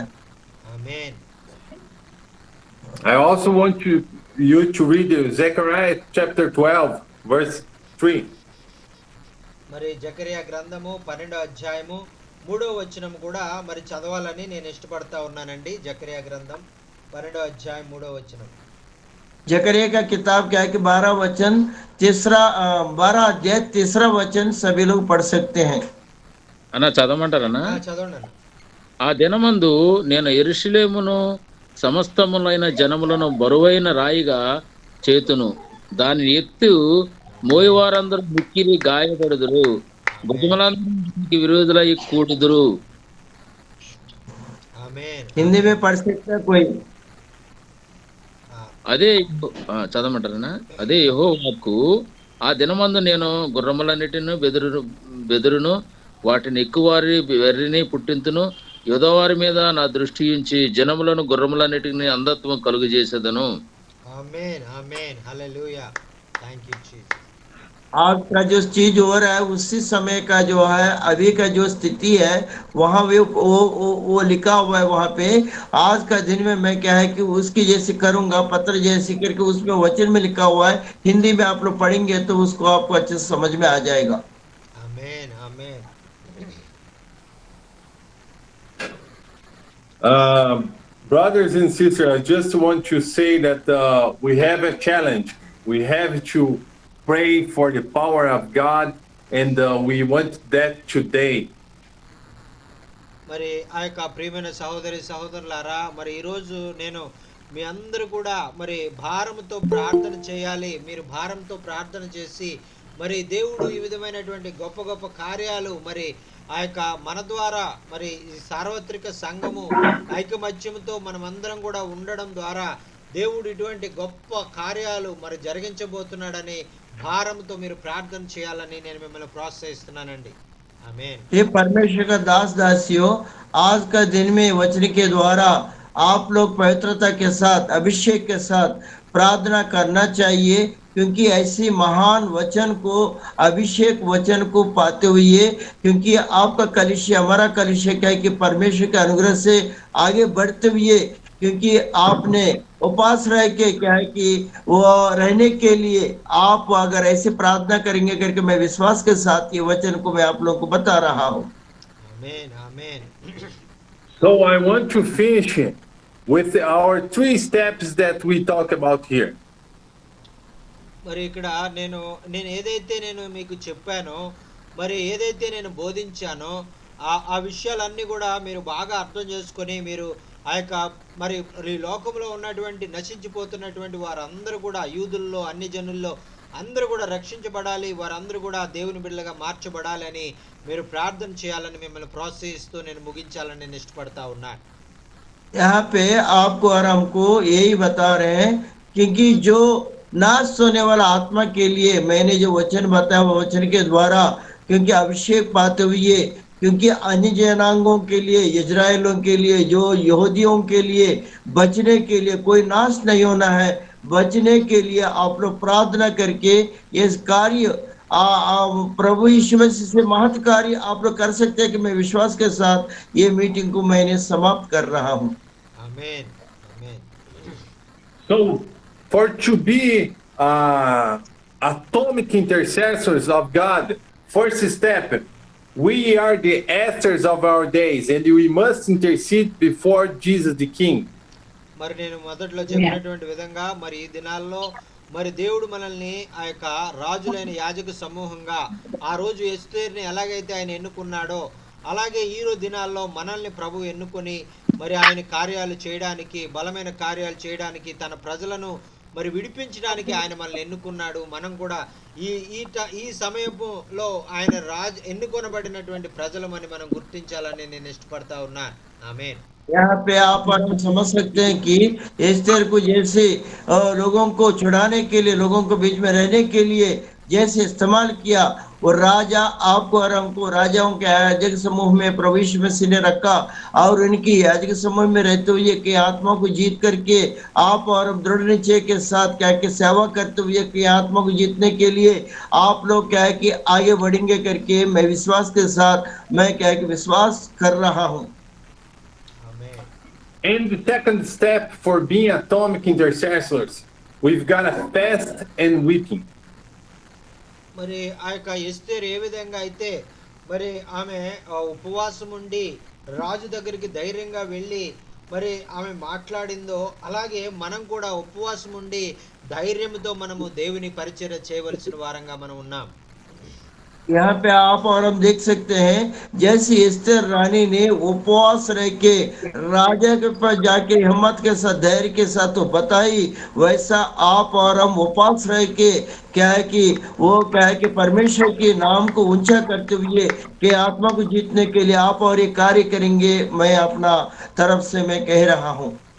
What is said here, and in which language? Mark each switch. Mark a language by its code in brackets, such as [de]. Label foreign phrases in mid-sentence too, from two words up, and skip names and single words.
[hi] आमीन. [en] I also want you to read Zechariah chapter 12, verse 3. [te] మరి జకరియా గ్రంథము 12వ అధ్యాయము 3వ వచనం కూడా మరి చదవాలని నేను ఇష్టపడతా ఉన్నానండి. జకరియా గ్రంథం 12వ అధ్యాయం 3వ వచనం. [hi] जकरिया का किताब क्या है कि 12 वचन 12 अध्याय 3 वचन सभी लोग पढ़ सकते हैं. [te] అన్న చదవమంటారన్నా? చదవండి. ఆ దినమందు నేను యెరూషలేమును సమస్తములైన జనములను బరువైన రాయిగా చేతును, దాని ఎత్తు మోయవారందరూ మిక్కిలి గాయపడుదురు, భుజములందరూ విరోధులై కూడుదురు. [hi] हिंदी में पढ़ सकते हैं कोई? [te] అదే చదవమంటారనా? అదే యెహోవాకు ఆ దినమందు నేను గుర్రములన్నిటిని బెదురును, వాటిని ఎక్కువారి వెర్రిని పుట్టింతును, యోధవారి మీద నా దృష్టి ఉంచి జనములను గుర్రములన్నిటిని అంధత్వం కలుగు చేసేదను. ఆమేన్ ఆమేన్ హల్లెలూయా. [en] Thank you Jesus. [hi] आज का जो चीज हो रहा है उसी समय का जो है अभी का जो स्थिति है वहाँ वो लिखा हुआ है वहाँ पे। आज का दिन में मैं क्या है कि उसकी जैसे करूंगा, पत्र जैसे करके उसमें वचन में लिखा हुआ है, हिंदी में आप लोग पढ़ेंगे तो उसको आपको अच्छे से समझ में आ जाएगा। आमेन आमेन. [en] Brothers and sisters, I just want to say that we have a challenge. We have to pray for the power of God, and we want that today. [te] మరి ఆ యొక్క ప్రియమైన సహోదరులారా, మరి ఈరోజు నేను మీ అందరూ కూడా మరి భారంతో ప్రార్థన చేయాలి. మీరు భారంతో ప్రార్థన చేసి మరి దేవుడు ఈ విధమైనటువంటి గొప్ప గొప్ప కార్యాలు మరి ఆ యొక్క మన ద్వారా మరి సార్వత్రిక సంఘము ఐకమత్యంతో మనమందరం కూడా ఉండడం ద్వారా దేవుడు ఇటువంటి గొప్ప కార్యాలు మరి జరిగించబోతున్నాడని భారంతో మీరు ప్రార్థన చేయాలని నేను మిమ్మల్ని ప్రోత్సహిస్తున్నానండి. ఆమేన్. [hi] ये परमेश्वर का दास दासियों, आज का दिन में वचन के द्वारा आप लोग पवित्रता के साथ, अभिषेक के साथ प्रार्थना करना चाहिए, क्योंकि ऐसी महान वचन को, अभिषेक वचन को पाते हुए, क्योंकि आपका कलिसिया, हमारा कलिसिया क्या है कि परमेश्वर के अनुग्रह से आगे बढ़ते हुए, क्योंकि आपने उपास रह के क्या है कि वो रहने के लिए आप अगर ऐसे प्रार्थना करेंगे करके मैं विश्वास के साथ ये वचन को मैं आप लोगों को बता रहा हूँ. आमेन आमेन. [en] So I want to finish with our 3 steps that we talk about here. [te] మరి ఇక్కడ నేను ఏదైతే నేను మీకు చెప్పానో, మరి ఏదైతే నేను బోధించానో ఆ విషయాలన్నీ కూడా మీరు బాగా అర్థం చేసుకొని మీరు ఆ యొక్క మరి ఈ లోకంలో ఉన్నటువంటి నశించిపోతున్నటువంటి వారందరూ కూడా యూదుల్లో అన్ని జనుల్లో అందరూ కూడా రక్షించబడాలి, వారందరూ కూడా దేవుని బిడ్డలుగా మార్చబడాలి అని మీరు ప్రార్థన చేయాలని మిమ్మల్ని ప్రోత్సహిస్తూ నేను ముగించాలని నేను ఇష్టపడతా ఉన్నాను. [hi] यहाँ पे आपको और हमको यही बता रहे हैं, क्योंकि जो नाश होने वाला आत्मा के लिए मैंने जो वचन बताया वो वचन के द्वारा, क्योंकि अभिषेक पाते हुए, क्योंकि अन्य जनांगों के लिए, इजराइलों के लिए, जो यहूदियों के लिए बचने के लिए, कोई नाश नहीं होना है, बचने के लिए आप लोग प्रार्थना करके इस कार्य प्रभु यीशु मसीह से महत् कार्य आप लोग कर सकते हैं कि मैं विश्वास के साथ ये मीटिंग को मैंने समाप्त कर रहा हूँ. आमेन आमेन. [en] So for to be atomic intercessors of God, first step, we are the Esthers of our days, and we must intercede before Jesus the King. [te] మరి నేను మొదట్లో చెప్పినటువంటి విధంగా మరి ఈ దినాల్లో మరి దేవుడు మనల్ని ఆ యొక్క రాజులైన యాజక సమూహంగా ఆ రోజు ఎస్తేర్ని ఎలాగైతే ఆయన ఎన్నుకున్నాడో అలాగే ఈ రోజు దినాల్లో మనల్ని ప్రభు ఎన్నుకొని మరి ఆయన కార్యాలు చేయడానికి, బలమైన కార్యాలు చేయడానికి, తన ప్రజలను మరి విడిపించడానికి ఆయన మనల్ని ఎన్నుకున్నాడు. మనం కూడా ఈ సమయంలో ఆయన ఎన్నుకొనబడినటువంటి ప్రజలమని మనం గుర్తించాలని నేను ఇష్టపడతా ఉన్నాను. ఆమేన్. [hi] यहाँ पे आप और हम समझ सकते हैं कि एस्तेर को जैसे लोगों को छुड़ाने के लिए, लोगों को बीच में रहने के लिए जैसे इस्तेमाल किया, वो राजा आपको और हमको राजाओं के याजक समूह में प्रवेश मसीह ने रखा और उनकी याजक समूह में रहते हुए कि आत्मा को जीत करके आप और हम दृढ़ निश्चय के साथ क्या कि सेवा करते हुए कि आत्मा को जीतने के लिए आप लोग क्या है कि आगे बढ़ेंगे करके मैं विश्वास के साथ मैं क्या है कि विश्वास कर रहा हूँ. [en] And the second step for being atomic intercessors, we've got to fast and weeping. [te] మరి ఆ యొక్క ఎస్తేరు ఏ విధంగా అయితే మరి ఆమె ఉపవాసం ఉండి రాజు దగ్గరికి ధైర్యంగా వెళ్ళి మరి ఆమె మాట్లాడిందో, అలాగే మనం కూడా ఉపవాసం ఉండి ధైర్యంతో మనము దేవుని పరిచర్య చేయవలసిన వారంగా మనం ఉన్నాం. [hi] यहाँ पे आप और हम देख सकते हैं जैसे एस्तेर रानी ने उपवास रह के राजा के पास जाके हिम्मत के साथ धैर्य के साथ तो बताई, वैसा आप और हम उपवास रह के क्या है कि वो क्या है कि परमेश्वर के नाम को ऊंचा करते हुए कि आत्मा को जीतने के लिए आप और ये कार्य करेंगे, मैं अपना तरफ से मैं कह रहा हूँ.